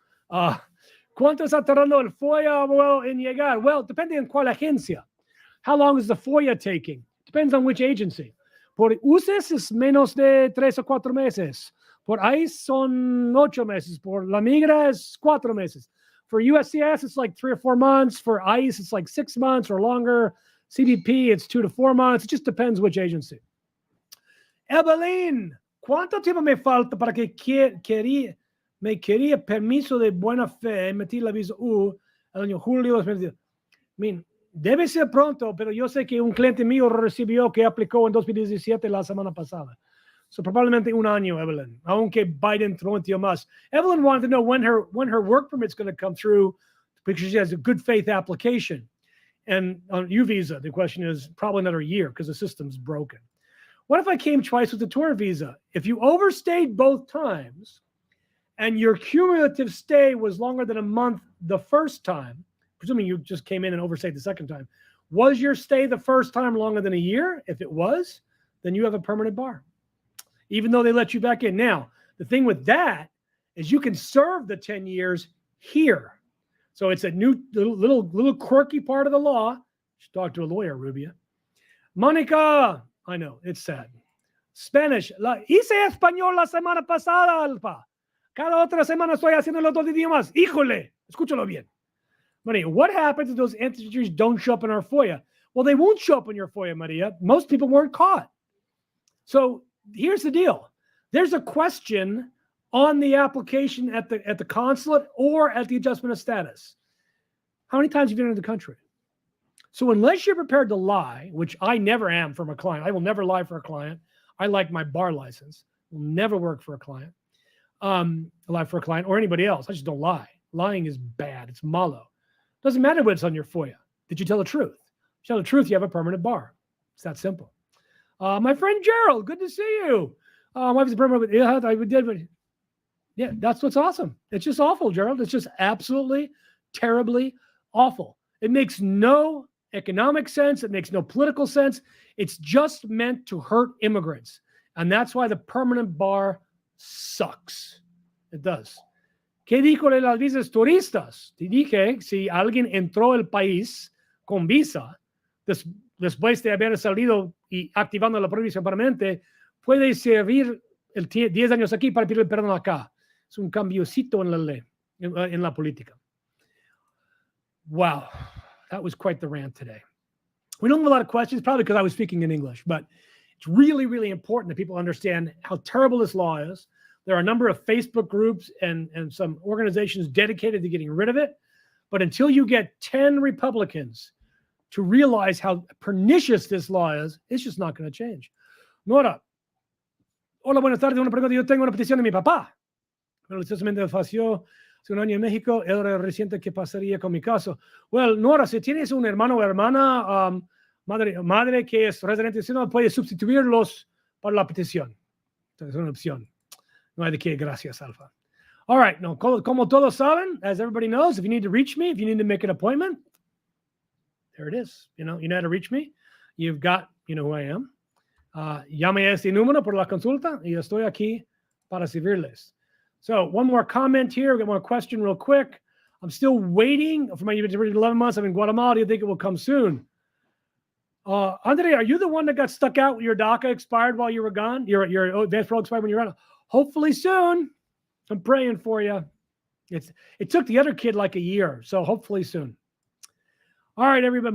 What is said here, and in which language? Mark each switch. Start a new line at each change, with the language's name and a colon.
Spanish: ¿Cuánto está tardando el FOIA, abogado, en llegar? Well, depende en cuál agencia.
English: How long is the FOIA taking? Depends on which agency. Por UCES es menos de 3 o 4 meses.
Spanish: Por ICE son 8 meses. Por la migra es 4 meses.
English: For USCIS, it's like 3 or 4 months. For ICE, it's like 6 months or longer. CBP, it's 2 to 4 months. It just depends which agency.
Spanish: Evelyn, ¿cuánto tiempo me falta para que me quería permiso de buena fe emitir la visa U el año julio 2022? Debe ser pronto, pero yo sé que un cliente mío recibió que aplicó en 2017 la semana pasada. So probablemente un año, Evelyn, aunque Biden prometió más.
English: Evelyn wanted to know when her work permit's going to come through because she has a good faith application. And on U visa, the question is probably another year because the system's broken. What if I came twice with the tour visa? If you overstayed both times and your cumulative stay was longer than a month the first time, presuming you just came in and overstayed the second time, was your stay the first time longer than a year? If it was, then you have a permanent bar, even though they let you back in. Now, the thing with that is you can serve the 10 years here. So it's a new little quirky part of the law. Should talk to a lawyer, Rubia. Monica, I know, it's sad. Spanish.
Spanish: Hice español la semana pasada, Alfa. Cada otra semana estoy haciendo los dos idiomas. Híjole, escúchalo bien.
English: Maria, what happens if those entries don't show up in our FOIA? Well, they won't show up in your FOIA, Maria. Most people weren't caught. So here's the deal. There's a question on the application at the consulate or at the adjustment of status. How many times have you been in the country? So unless you're prepared to lie, which I never am from a client, I will never lie for a client. I like my bar license. Will never work for a client. Lie for a client or anybody else. I just don't lie. Lying is bad. It's malo. Doesn't matter what's on your FOIA. Did you tell the truth? If you tell the truth, you have a permanent bar. It's that simple. My friend Gerald, good to see you. My wife's a permanent. Yeah, that's what's awesome. It's just awful, Gerald. It's just absolutely, terribly awful. It makes no economic sense. It makes no political sense. It's just meant to hurt immigrants. And that's why the permanent bar sucks. It does.
Spanish: ¿Qué dijo de las visas turistas? Te dije, si alguien entró al país con visa, después de haber salido y activando la prohibición permanente, puede servir 10 años aquí para pedir perdón acá. Es un cambiocito en la ley, en la política.
English: Wow, that was quite the rant today. We don't have a lot of questions, probably because I was speaking in English, but it's really, really important that people understand how terrible this law is. There are a number of Facebook groups and some organizations dedicated to getting rid of it. But until you get 10 Republicans to realize how pernicious this law is, it's just not going to change.
Spanish: Nora, hola, buenas tardes. Una pregunta. Yo tengo una petición de mi papá. Pero el falleció hace un año en México. Era reciente. ¿Qué pasaría con mi caso? Well, Nora, si tienes un hermano o hermana, madre que es residente, si no, puedes sustituirlos para la petición. Entonces, es una opción. No hay de qué. Gracias, Alfa.
English: All right.
Spanish: No, como todos saben,
English: as everybody knows, if you need to reach me, if you need to make an appointment, there it is. You know how to reach me. You've got, who I am.
Spanish: Llame a este número por la consulta y estoy aquí para servirles.
English: So one more comment here. One more question real quick. I'm still waiting for my 11 months. I'm in Guatemala. Do you think it will come soon? Andre, are you the one that got stuck out? Your DACA expired while you were gone? Your advance parole expired when you were gone? Hopefully soon. I'm praying for you. It took the other kid like a year, so hopefully soon. All right, everybody.